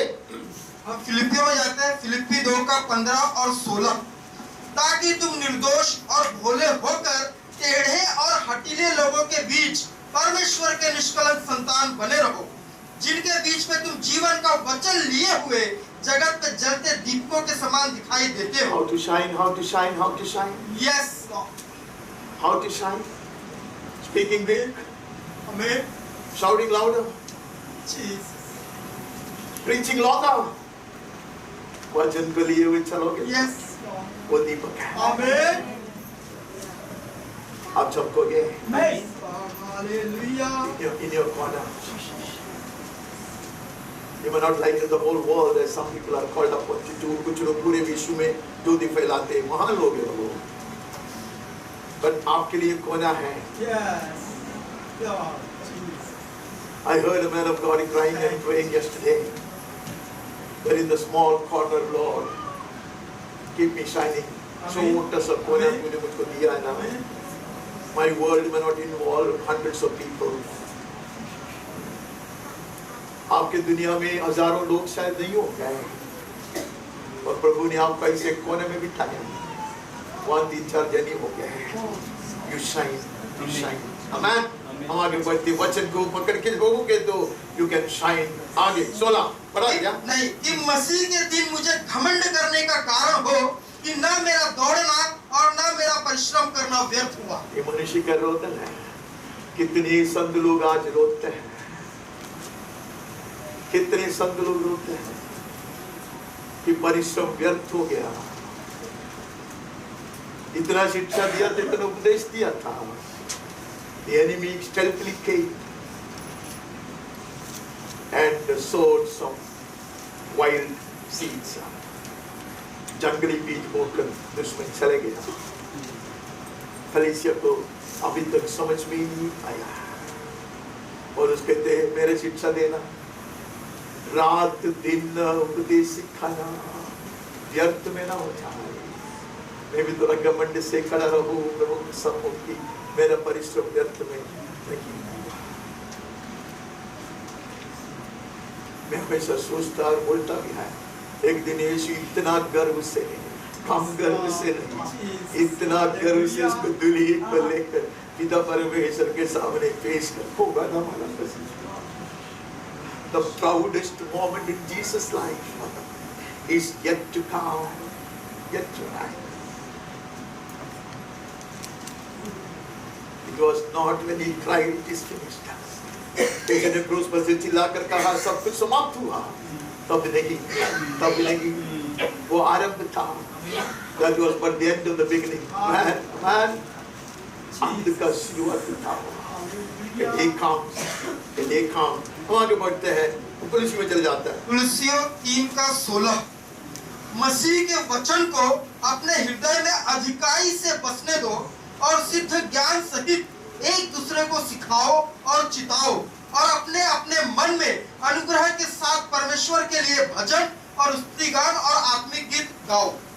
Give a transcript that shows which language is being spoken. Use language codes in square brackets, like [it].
[hi] अब फिलिपियों में जाते हैं। फिलिपी 2:15 और 16 ताकि तुम निर्दोष और भोले होकर टेढ़े और हठीले लोगों के बीच परमेश्वर के निष्कलंक संतान बने रहो, जिनके बीच में तुम जीवन का वचन लिए हुए जगत में जलते दीपकों के समान दिखाई देते हो। [en] How to shine, how to shine, how to shine. Yes, Lord. How to shine? Speaking big, Amen. shouting louder, Jesus. preaching louder. [hi] वचन को लिए हुए चलोगे, [en] Yes, Lord. [hi] वो दीपक है। [en] Amen. [hi] आप चमकोगे। [en] Amen. Hallelujah. In your corner. You may not like the whole world, as some people are called upon to do. [hi] कुछ लोग पूरे विश्व में ज्योति फैलाते हैं, महान लोग हैं वो। But आपके लिए कोना है। [en] Yes. Lord. I heard a man of God crying and praying yesterday. There in the small corner, Lord, keep me shining. So [hi] मोटा सा कोना तूने मुझको दिया है ना, [en] My world may not involve hundreds of people. [hi] आपके दुनिया में हजारों लोग शायद नहीं हो गए, और प्रभु ने आपका इस एक कोने में बिठाया, 1-3-4 जने हो गए। [en] You shine, you shine. Amen. [hi] हम आगे बढ़ते वचन को पकड़ के लोगों के तो [en] you can shine. [hi] आगे 16 पढ़ा क्या? नहीं, कि मसीह के दिन मुझे घमंड करने का कारण हो कि ना मेरा दौड़ना और ना मेरा परिश्रम करना व्यर्थ हुआ। ये मनुष्य का रोदन है। कितने संत लोग आज रोते हैं, कितने संत लोग रोते हैं कि परिश्रम व्यर्थ हो गया। इतना शिक्षा दिया था, इतना उपदेश दिया था। [en] The enemy stealthily came and sowed some wild seeds. [hi] जंगली बीज बोकर दुश्मन चले गया। कलीसिया को अभी तक समझ में ही नहीं आया, और उसके कहते हैं मेरे शिक्षा देना, रात दिन उपदेश सिखाना व्यर्थ में ना हो जाए। मैं भी थोड़ा घमंड से खड़ा रहूं प्रभु के सम्मुख की, मेरा परिश्रम व्यर्थ में नहीं। मैं हमेशा सोचता और बोलता भी है, एक दिन यीशु इतना गर्व से, कम गर्व से नहीं, इतना गर्व से उसको दुल्ही पर लेकर पिता परमेश्वर के सामने पेश कर होगा ना हमारा। [en] The proudest moment in Jesus' life is yet to come, yet to arrive. It was not when he cried, it is finished. [hi] लेकिन क्रूस पर से चिल्लाकर कहा सब कुछ समाप्त हुआ, तब नहीं, वो आरंभ था। [en] That was but the end of the beginning. [hi] Man, अंत का शुरुआत था। [en] He comes. [hi] हम आगे बढ़ते हैं, कुलुस्सी में चले जाता है। कुलुस्सियों 3:16 मसीह के वचन को अपने हृदय में अधिकाई से बसने दो और सिद्ध ज्ञान सहित एक दूसरे को सिखाओ और चिताओ, और अपने अपने मन में अनुग्रह के साथ परमेश्वर के लिए भजन और स्तुतिगान और आत्मिक गीत गाओ।